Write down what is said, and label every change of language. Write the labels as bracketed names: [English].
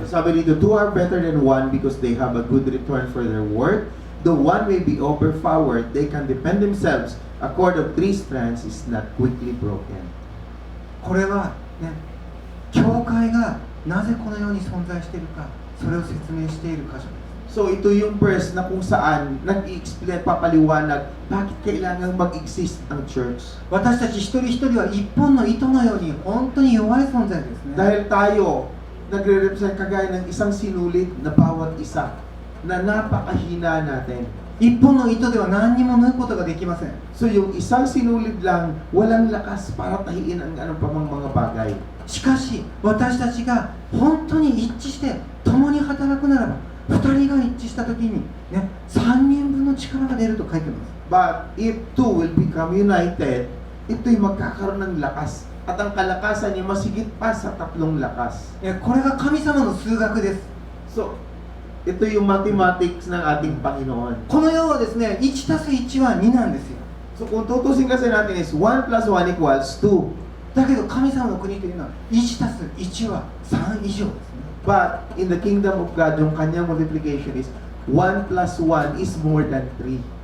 [Filipino] So sabi dito, [English] two are better than one because they have a good return for their work. Though one may be overpowered, they can defend themselves. A cord of 3 strands is not quickly broken. [Japanese] これはね、教会がなぜこのように存在しているか、それを説明している箇所です。 [Filipino] So ito yung verse na kung saan nag-i-explain, papaliwanag bakit kailangan mag-exist ang church. [Japanese] 私たち一人一人は一本の糸のように本当に弱い存在ですね。 [Filipino] Dahil tayo, nagre-represent kagaya ng isang sinulid na bawat isa na napakahina natin. [Japanese] 一本の糸では何にも縫うことができません。 [Filipino] So yung isang sinulid lang, walang lakas para tahiin ang anong pa mang mga bagay. [Japanese] しかし私たちが本当に一致して共に働くならば、2人が一致した時に、ね、3人分の力が出ると書いてます。 [English] But if two will become united, [Filipino] ito'y magkakaroon ng lakas. At ang kalakasan niya masigit pa sa tatlong lakas. [Japanese] これが神様の数学です。 [Filipino] So, ito yung mathematics ng ating Panginoon. [Japanese] この世はですね、1たす1は2なんですよ。 [Filipino] So, kung tutusin kasi natin is 1 plus 1 equals 2. [Japanese] だけど神様の国というのは1たす1は3以上ですね。 [English] But in the kingdom of God, [Filipino] yung kanyang [English] multiplication is 1 plus 1 is more than 3.